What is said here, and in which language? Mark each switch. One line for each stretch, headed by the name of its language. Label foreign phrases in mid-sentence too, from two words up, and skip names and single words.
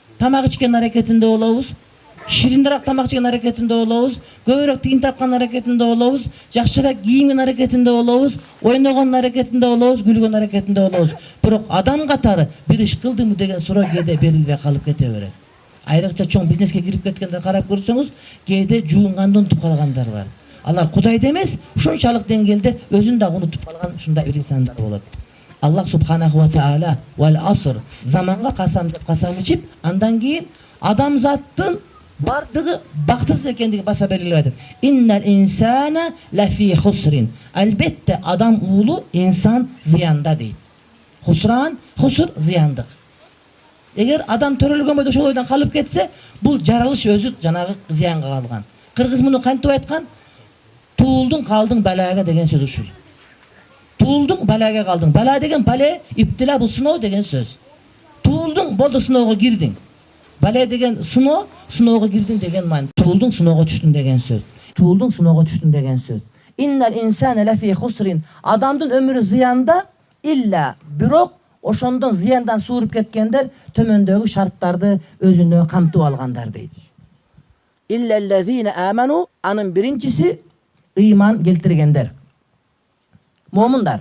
Kyrgyz: тамак ичкен аракетинде болобуз, ширинирээк тамак жеген аракетинде болобуз, көбүрөөк тигин тапкан аракетинде болобуз, жакшыраак кийимдин аракетинде болобуз, ойногон аракетинде болобуз, күлгөн аракетинде болобуз. Бирок адам катары бир иш кылдымбы деген суроо кээде берилбей калып кете берет. Айрыкча чоң бизнеске кирип кеткенде карап көрсөңүз, кээде жуунганды унутуп калгандар бар. Алар Кудайды эмес, ушунчалык деңгээлде өзүн да унутуп калган ушундай бир инсандар болот.
Arabic: الله سبحانه وتعالى والعصر
Kyrgyz: заманга касам деп касам ичип, андан кийин адамзаттын бардыгы бактысыз экендиги баса белгилеп айтат.
Arabic: إن الإنسان لفي خسر.
Kyrgyz: Албетте адам уулу инсан зыянда дейт. Хуср зыяндык. Эгер адам төрөлгөн бойдо ошол ойдон калып кетсе, бул жаралыш өзү жанагы зыянга калган. Кыргыз муну кантип айткан? Туулдуң калдың балага деген сөз ушул. Туулдуң балага калдың. Бала деген бале, иптила бул сыноо деген сөз. Туулдуң болду сыноого кирдиң. Бале деген сыноого кирдиң деген маани. Туулдуң сыноого түштүң деген сөз. Туулдуң сыноого түштүң деген сөз.
Arabic: إن الإنسان لفي خسر.
Kyrgyz: Адамдын өмүрү зыянда, илля бирок ошондон зыяндан сууруп кеткендер төмөндөгү шарттарды өзүнө камтып алгандар дейт.
Arabic: إلا الذين آمنوا,
Kyrgyz: анын биринчиси ыйман келтиргендер. Момундар.